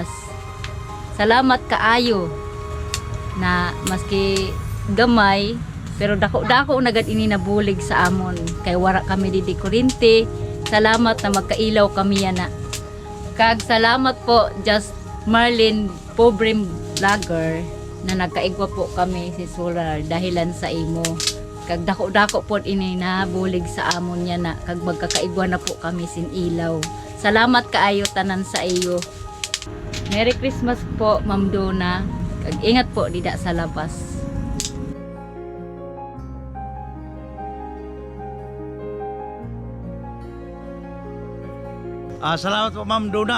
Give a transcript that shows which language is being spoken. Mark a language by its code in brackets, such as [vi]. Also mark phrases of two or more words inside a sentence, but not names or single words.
[msb] Salamat kaayo na maski gamay pero dako-dako nagad ini nabulig sa amon kay wara kami didi kuryente. Salamat na magkailaw kami yana. Kag salamat po Just Marlin Pobre Vlogger na nagkaigwa po kami si solar dahilan sa imo. Kag dako-dako po ini nabulig sa amon niya na kag magkakaigwa na po kami sin ilaw. Salamat kaayo tanan sa iyo. [en] Merry Christmas [msb] po Ma'am Dona. Kag ingat po dida sa labas. Salamat po Ma'am Dona.